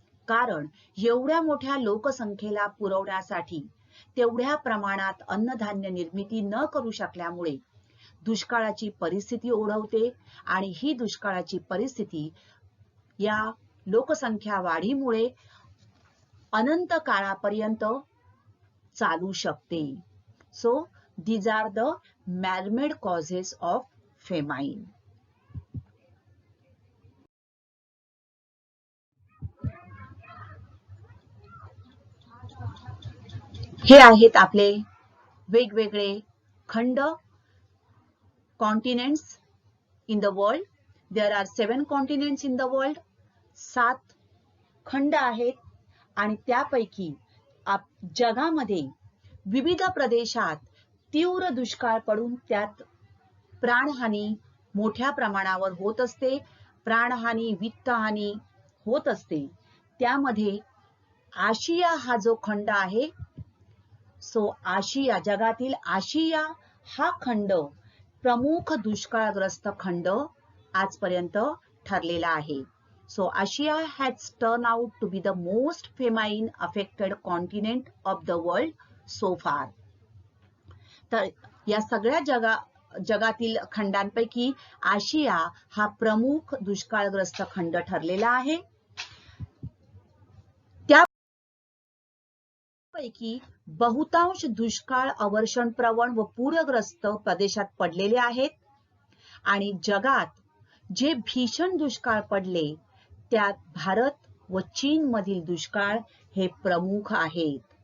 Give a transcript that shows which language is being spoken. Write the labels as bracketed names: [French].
[Marathi] कारण एवढ्या मोठ्या लोकसंख्येला पुरवण्यासाठी तेवढ्या प्रमाणात अन्नधान्य निर्मिती न करू शकल्यामुळे दुष्काळाची परिस्थिती ओढवते आणि ही दुष्काळाची परिस्थिती या लोकसंख्या वाढीमुळे अनंत काळापर्यंत चालू शकते. [English] So these are the man-made causes of famine. [Marathi] हे आहेत आपले वेगवेगळे खंड, [English] Continents in the world. There are 7 continents in the world. [Marathi] 7 खंड आहेत आणि त्यापैकी जगामध्ये विविध प्रदेशात तीव्र दुष्काळ पडून त्यात प्राणहानी मोठ्या प्रमाणावर होत असते. प्राणहानी, वित्तहानी होत असते. त्यामध्ये आशिया हा जो खंड आहे, सो आशिया, जगातील आशिया हा खंड प्रमुख दुष्काळग्रस्त खंड आजपर्यंत ठरलेला आहे. [English] So Asia has turned out to be the most famine affected continent of the world so far. [Marathi] तर या सगळ्या जगातील खंडांपैकी आशिया हा प्रमुख दुष्काळग्रस्त खंड ठरलेला आहे. त्यापैकी बहुतांश दुष्काळ अवर्षण प्रवण व पूरग्रस्त प्रदेशात पडलेले आहेत आणि जगात जे भीषण दुष्काळ पडले त्यात भारत व चीन मधील दुष्काळ हे प्रमुख आहेत.